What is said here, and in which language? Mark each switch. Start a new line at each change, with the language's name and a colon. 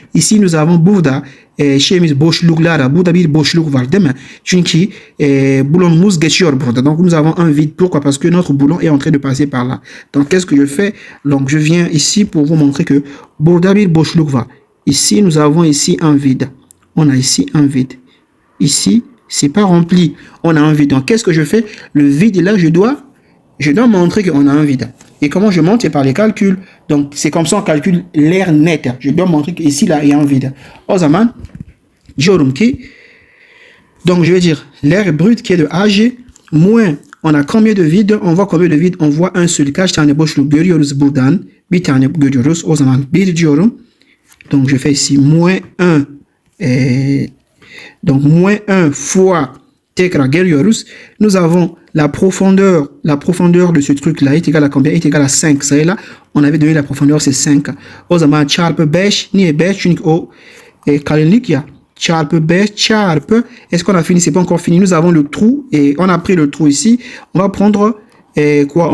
French: Ici nous avons
Turkish: burada şeyimiz boşluklara, burada bir boşluk var değil mi? Çünkü boulonumuz geçiyor burada.
French: Donc nous avons un vide. Pourquoi? Parce que notre boulon est en train de passer par là. Donc qu'est-ce que je fais? Donc je viens ici pour vous montrer que
Turkish: burada bir boşluk var.
French: Ici nous avons ici un vide. On a ici un vide. Ici c'est pas rempli. On a un vide. Donc qu'est-ce que je fais? Le vide là je dois je dois montrer qu'on a un vide. Et comment je montre? C'est par les calculs. Donc, c'est comme ça on calcule l'air net. Je dois montrer qu'ici, là, il y a un vide. Au zaman, Jorumki. Donc, je vais dire l'air brut qui est de AG moins, on a combien de vides? On voit combien de vides? On voit un seul.
Turkish: Kaç tane boşluk görüyoruz buradan? Bir tane görüyoruz. O zaman bir diyorum.
French: Donc, je fais ici moins 1. Donc, moins 1 fois
Turkish: tekrar geliyoruz.
French: Nous avons la profondeur de ce truc-là est égale à combien? Est égale à 5. Ça est là, on avait donné la profondeur, c'est 5.
Turkish: O zaman çarpı 5. Niye 5? Çünkü o kalınlık ya. Çarpı 5 çarpı.
French: Est-ce qu'on a fini? C'est pas encore fini. Nous avons le trou et on a pris le trou ici. On va prendre quoi?